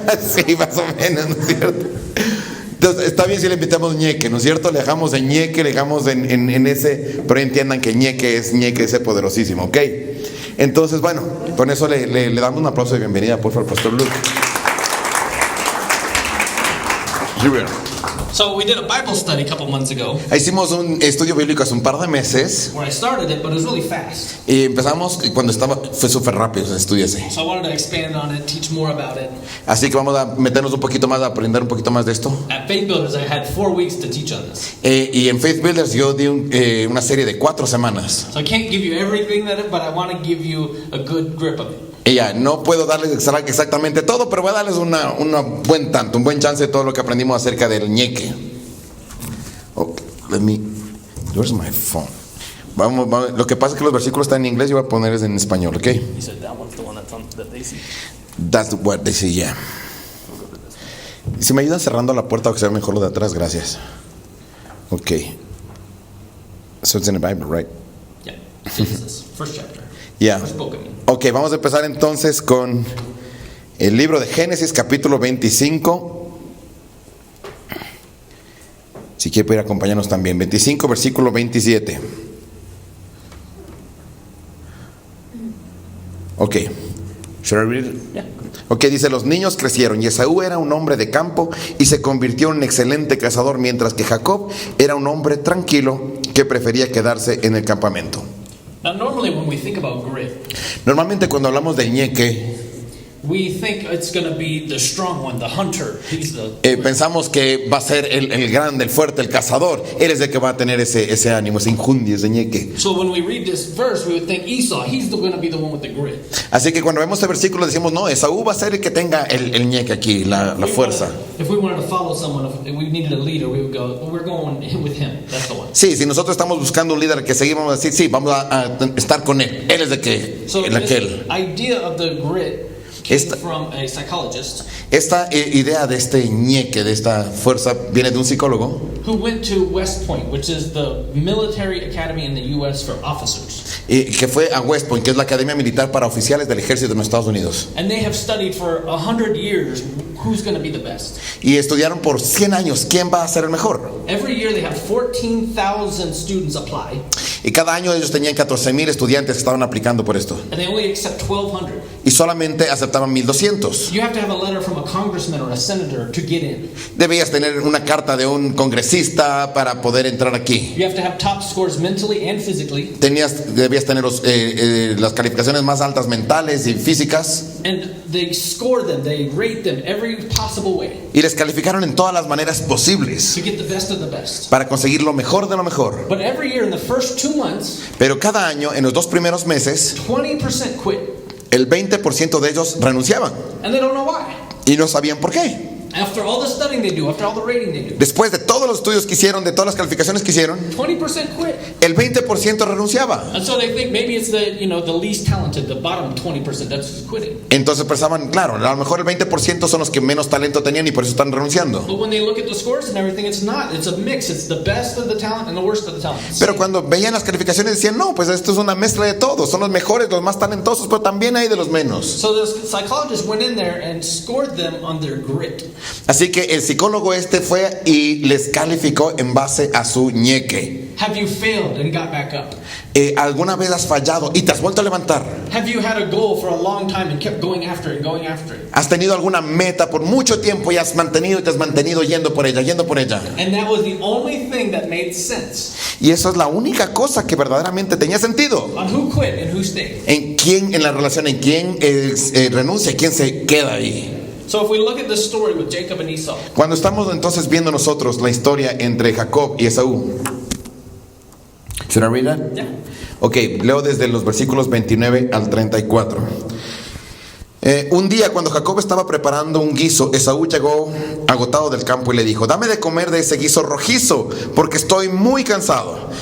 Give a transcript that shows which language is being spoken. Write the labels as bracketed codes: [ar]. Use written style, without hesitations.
[es] Sí, más o menos, ¿no es cierto? Entonces, está bien si le invitamos ñeque, ¿no es cierto? Le dejamos en ñeque, le dejamos en ese, pero entiendan que ñeque, ese poderosísimo, ¿ok? Entonces, bueno, con eso le damos un aplauso de bienvenida, por favor, Pastor Luke. [en] So we did a Bible study a couple months ago. [es] Hicimos un estudio bíblico hace un par de meses. [en] Where I started it, but it was really fast. [es] Y empezamos cuando fue súper rápido ese estudio ese. [en] So I wanted to expand on it, teach more about it. [es] Así que vamos a meternos un poquito más, a aprender un poquito más de esto. [en] At Faith Builders, I had 4 weeks to teach on this. [es] Y en Faith Builders yo di una serie de 4 semanas. [en] So I can't give you everything but I want to give you a good grip of it. [es] Y ya, no puedo darles exactamente todo, pero voy a darles un buen chance de todo lo que aprendimos acerca del ñeque. [en] Oh, where's my phone? [es] Vamos, lo que pasa es que los versículos están en inglés, yo voy a ponerlos en español, ¿ok? [en] You said that one's the one that they see. That's what they see, yeah. [es] Si me ayudan cerrando la puerta, que sea mejor lo de atrás, gracias. [en] Ok. So it's in the Bible, right? Yeah. Genesis, first chapter. Yeah. First book, I mean. [es] Ok, vamos a empezar entonces con el libro de Génesis, capítulo 25. Si quiere poder acompañarnos también. 25, versículo 27. [en] Ok. Should I read it? Yeah. [es] Ok, dice: los niños crecieron y Esaú era un hombre de campo y se convirtió en un excelente cazador, mientras que Jacob era un hombre tranquilo que prefería quedarse en el campamento. [en] Now, normally when we think about grit, [es] Normalmente cuando hablamos de ñeque, [en] we think it's going to be the strong one, the hunter. He's the [es] pensamos que va a ser el grande, el fuerte, el cazador. Él es el que va a tener ese ánimo, ese injundia, ese ñeque. [en] So when we read this verse, we would think Esau, he's going to be the one with the grit. [es] Así que cuando vemos este versículo decimos: no, Esaú va a ser el que tenga el ñeque aquí, la fuerza. [en] If we wanted to follow someone, if we needed a leader, we would go, well, we're going with him. That's the one. [es] Sí, si nosotros estamos buscando un líder que seguimos, vamos a decir: sí, vamos a estar con él. Él es aquel. [en] Idea of the grit came from a psychologist. [es] Esta idea de este ñeque, de esta fuerza, viene de un psicólogo [en] Who went to West Point, which is the military academy in the U.S. for officers. [es] Que fue a West Point, que es la academia militar para oficiales del ejército de los Estados Unidos. [en] And they have studied for 100 years who's going to be the best. [es] Y estudiaron por 100 años quién va a ser el mejor. [en] Every year they have 14,000 students apply. [es] Y cada año ellos tenían 14,000 estudiantes que estaban aplicando por esto. [en] And they only accept 1,200. [es] Y solamente aceptaban 1,200. [en] You have to have a letter from a congressman or a senator to get in. [es] Debías tener una carta de un congresista para poder entrar aquí. [en] You have to have top scores mentally and physically. [es] Debías tener las calificaciones más altas mentales y físicas. [en] And they score them, they rate them every possible way. [es] Y les calificaron en todas las maneras posibles [en] To get the best of the best. [es] para conseguir lo mejor de lo mejor. [en] But every year in the first 2 months, [es] Pero cada año, en los 2 primeros meses, [en] 20% quit. [es] el 20% de ellos renunciaban. [en] And they don't know why. [es] Y no sabían por qué. [en] After all the studying they do, after all the rating they do, [es] Después de todos los estudios que hicieron, de todas las calificaciones que hicieron, [en] 20% quit. [es] el 20% renunciaba. [en] And so they think maybe it's the least talented, the bottom 20%, that's who's quitting. [es] Entonces pensaban, claro, a lo mejor el 20% son los que menos talento tenían y por eso están renunciando. [en] But when they look at the scores and everything, it's not. It's a mix. It's the best of the talent and the worst of the talent. [es] Pero cuando veían las calificaciones decían: no, pues esto es una mezcla de todos. Son los mejores, los más talentosos, pero también hay de los menos. [en] So the psychologist went in there and scored them on their grit. [es] Así que el psicólogo fue y les calificó en base a su ñeque. [en] Have you failed and got back up? [es] ¿Alguna vez has fallado y te has vuelto a levantar? [en] Have you had a goal for a long time and kept going after it and going after it? [es] ¿Has tenido alguna meta por mucho tiempo y te has mantenido yendo por ella, yendo por ella? [en] And that was the only thing that made sense [es] Y eso es la única cosa que verdaderamente tenía sentido. [en] on who quit and who stayed. [es] En la relación, en quién renuncia, quién se queda ahí. [en] So if we look at the story with Jacob and Esau, [es] Cuando estamos entonces viendo nosotros la historia entre Jacob y Esaú. [en] ¿Should I read that? yeah. [es] Ok, leo desde los versículos 29 al 34. Un día cuando Jacob estaba preparando un guiso, Esaú llegó agotado del campo y le dijo: dame de comer de ese guiso rojizo, porque estoy muy cansado.